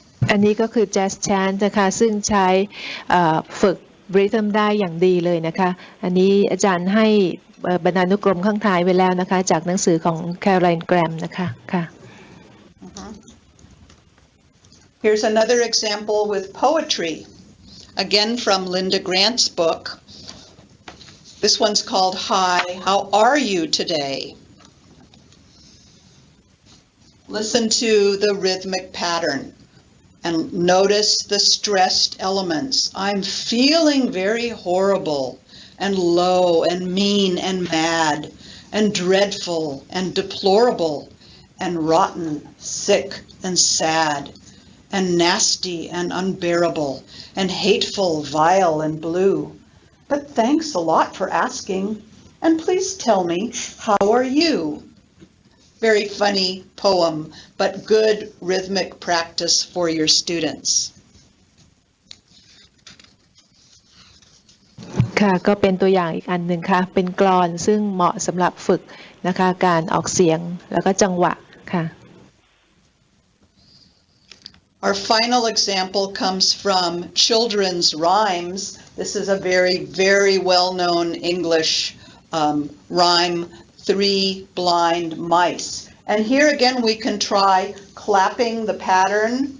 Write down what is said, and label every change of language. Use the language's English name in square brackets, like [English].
[Thai] อันนี้ก็คือ jazz chant นะคะซึ่งใช้ฝึก rhythm ได้อย่างดีเลยนะคะอันนี้อาจารย์ให้บรรณานุกรมข้างท้ายไว้แล้วนะคะจากหนังสือของ Caroline Graham นะคะค่ะ [English] Here's another example with poetry. Again from Linda Grant's book. This one's called Hi, How Are You Today? Listen to the rhythmic pattern and notice the stressed elements. I'm feeling very horrible and low and mean and mad and dreadful and deplorable and rotten, sick and sad and nasty and unbearable and hateful, vile and blue. But thanks a lot for asking, and please tell me, how are you? Very funny poem, but good rhythmic practice for your students. [Thai] ค่ะก็เป็นตัวอย่างอีกอันหนึ่งค่ะเป็นกลอนซึ่งเหมาะสำหรับฝึกนะคะการออกเสียงแล้วก็จังหวะค่ะ [English] Our final example comes from children's rhymes. This is a very, very well-known English rhyme, 3 Blind Mice. And here again we can try clapping the pattern.